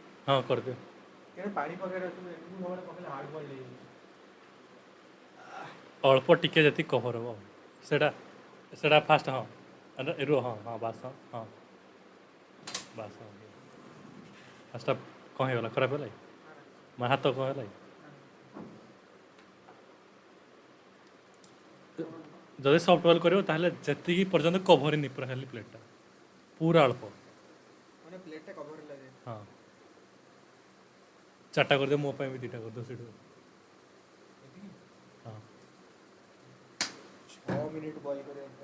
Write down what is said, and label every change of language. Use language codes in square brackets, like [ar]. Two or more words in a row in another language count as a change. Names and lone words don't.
[hi] हाँ कर दे। [bn] কেন পানি পকেট আছে এমনি ভাবে পকেটে [en] hard boil [bn] নেই [or] ଅଳ୍ପ ଟିକେ ଯେତିକି କଭର୍ ହେବ ସେଇଟା ସେଇଟା ଫାଷ୍ଟ ହଁ ରୁହ ହଁ ହଁ ବାସ୍ ହଁ ହଁ ବାସ୍ ହଁ ଫାଷ୍ଟଟା କ'ଣ ହେଇଗଲା ଖରାପ ହେଲା କି? ମୋ ହାତ କ'ଣ ହେଲା କି? ଯଦି [en] soft boil [or] କରିବ ତାହେଲେ ଯେତିକି ପର୍ଯ୍ୟନ୍ତ କଭର୍ ହେଇନି ପୁରା ଖାଲି ପ୍ଲେଟ୍ଟା ପୁରା ଅଳ୍ପ [bn] মানে প্লেটটা কভার হলা যায় [or] ହଁ 4ଟା କରିଦିଅ ମୋ ପାଇଁ ବି 2ଟା କରିଦିଅ ସେଇଠୁ ହଁ [bn] 6 মিনিট বয়েল করে